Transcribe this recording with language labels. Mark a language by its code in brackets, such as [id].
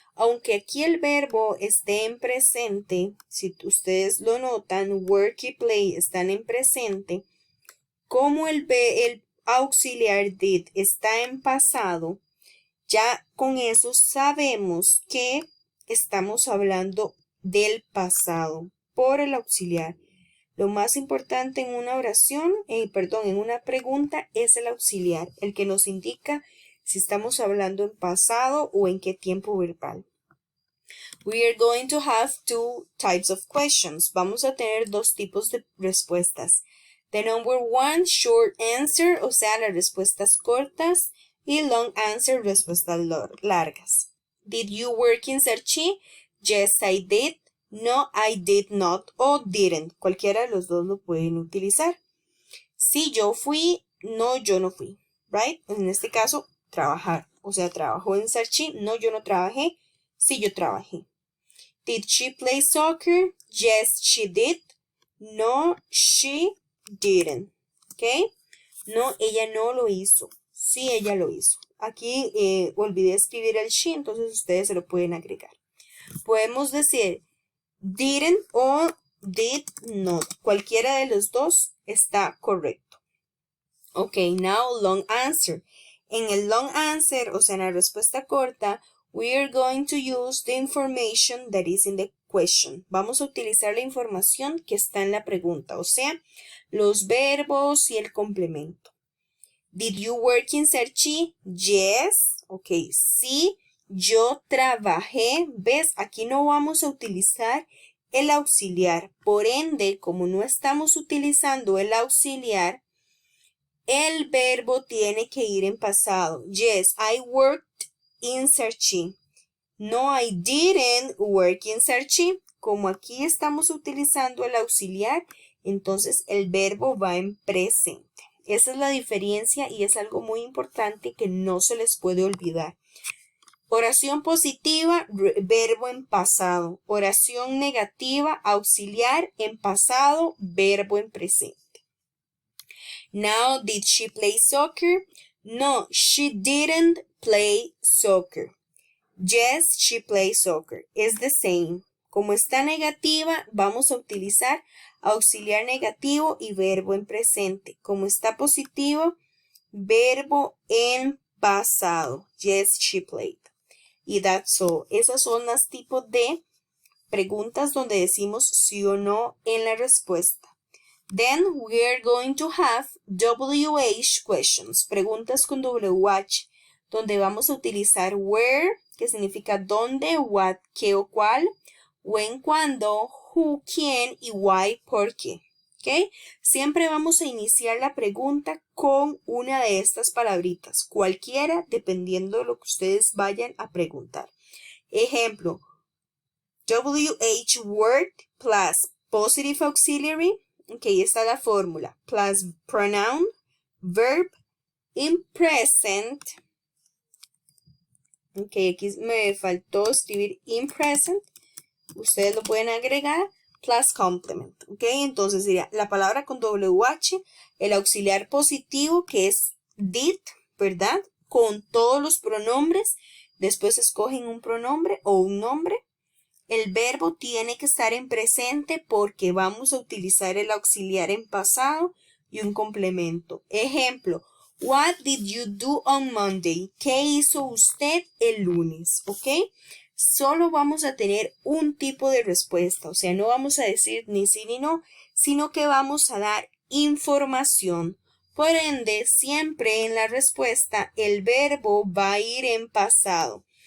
[es] Aunque aquí el verbo esté en presente, si ustedes lo notan, work y play están en presente, como el auxiliar did está en pasado, ya con eso sabemos que estamos hablando del pasado por el auxiliar. Lo más importante en una en una pregunta es el auxiliar, el que nos indica si estamos hablando en pasado o en qué tiempo verbal. [en] We are going to have two types of questions. [es] Vamos a tener dos tipos de respuestas. [en] The number one, short answer, [es] o sea, las respuestas cortas, y long answer, respuestas largas. [en] Did you work in Cerchi? Yes, I did. No, I did not o didn't. [es] Cualquiera de los dos lo pueden utilizar. Sí, yo fui. No, yo no fui. Right? En este caso, trabajar. O sea, trabajó en Cerchi. No, yo no trabajé. Sí, yo trabajé. [en] Did she play soccer? Yes, she did. No, she didn't. ¿Ok? [es] No, ella no lo hizo. Sí, ella lo hizo. Aquí olvidé escribir el she, entonces ustedes se lo pueden agregar. Podemos decir didn't o did not. Cualquiera de los dos está correcto. [en] Ok, now long answer. [es] En el long answer, o sea, en la respuesta corta, [en] we are going to use the information that is in the question. [es] Vamos a utilizar la información que está en la pregunta, o sea, los verbos y el complemento. [en] Did you work in Cerchi? Yes. Ok, [es] sí, yo trabajé. ¿Ves? Aquí no vamos a utilizar el auxiliar. Por ende, como no estamos utilizando el auxiliar, el verbo tiene que ir en pasado. [en] Yes, I worked in Cerchi. No, I didn't work in Cerchi. [es] Como aquí estamos utilizando el auxiliar, entonces el verbo va en presente. Esa es la diferencia y es algo muy importante que no se les puede olvidar. Oración positiva, verbo en pasado. Oración negativa, auxiliar en pasado, verbo en presente. [en] Now, did she play soccer? No, she didn't play soccer. Yes, she plays soccer. It's the same. [es] Como está negativa, vamos a utilizar auxiliar negativo y verbo en presente. Como está positivo, verbo en pasado. [en] Yes, she played. [es] Y [en] that's all. [es] Esos son los tipos de preguntas donde decimos sí o no en la respuesta. [en] Then we are going to have WH questions, [es] preguntas con WH, donde vamos a utilizar where, que significa dónde, what, qué o cuál, when, cuándo, who, quién y why, por qué. ¿Ok? Siempre vamos a iniciar la pregunta con una de estas palabritas, cualquiera dependiendo de lo que ustedes vayan a preguntar. Ejemplo, [en] WH word plus positive auxiliary. Ok, [es] esta es la fórmula. [en] Plus pronoun, verb, in present. [es] Ok, aquí me faltó escribir in present. Ustedes lo pueden agregar. [en] Plus complement. [es] Ok, entonces sería la palabra con WH, el auxiliar positivo que es did, ¿verdad? Con todos los pronombres. Después escogen un pronombre o un nombre. El verbo tiene que estar en presente porque vamos a utilizar el auxiliar en pasado y un complemento. [en] Ejemplo, what did you do on Monday? [es] ¿Qué hizo usted el lunes? ¿Ok? Solo vamos a tener un tipo de respuesta, o sea, no vamos a decir ni sí ni no, sino que vamos a dar información. Por ende, siempre en la respuesta el verbo va a ir en pasado.